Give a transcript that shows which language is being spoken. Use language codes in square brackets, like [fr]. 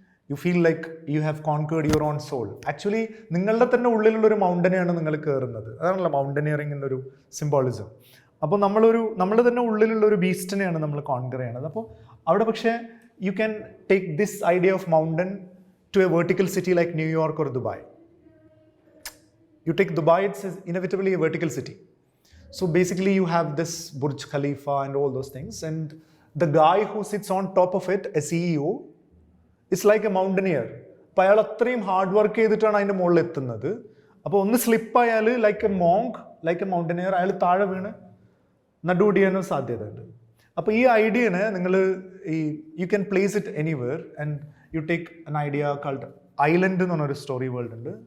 [en] You feel like you have conquered your own soul. [ml] Actually നിങ്ങളുടെ തന്നെ ഉള്ളിലുള്ള ഒരു മൗണ്ടനെയാണ് നിങ്ങൾ കയറുന്നത്. അതാണല്ലോ മൗണ്ടനിയറിങ്ങിൻ്റെ ഒരു സിംബോളിസം. അപ്പോൾ നമ്മൾ തന്നെ ഉള്ളിലുള്ള ഒരു ബീസ്റ്റിനെയാണ് നമ്മൾ കോൺകർ ചെയ്യണത്. അപ്പോൾ അവിടെ പക്ഷേ [en] you can take this idea of mountain to a vertical city like New York or Dubai. You take Dubai, it's inevitably a vertical city. So basically you have this Burj Khalifa and all those things, and the guy who sits on top of it, a CEO, is like a mountaineer. [ml] അപ്പോൾ അയാൾ അത്രയും hard work ചെയ്തിട്ടാണ് അതിൻ്റെ മുകളിൽ എത്തുന്നത്. അപ്പോൾ ഒന്ന് സ്ലിപ്പായാൽ [en] like a monk, like a mountaineer, [ml] അയാൾ താഴെ വീണ് നടുവൊടിയാനും സാധ്യതയുണ്ട്. അപ്പോൾ ഈ ഐഡിയനെ നിങ്ങൾ [en] you can place it anywhere, and you take an idea called island [ml] എന്ന് പറഞ്ഞൊരു സ്റ്റോറി വേൾഡ് ഉണ്ട്.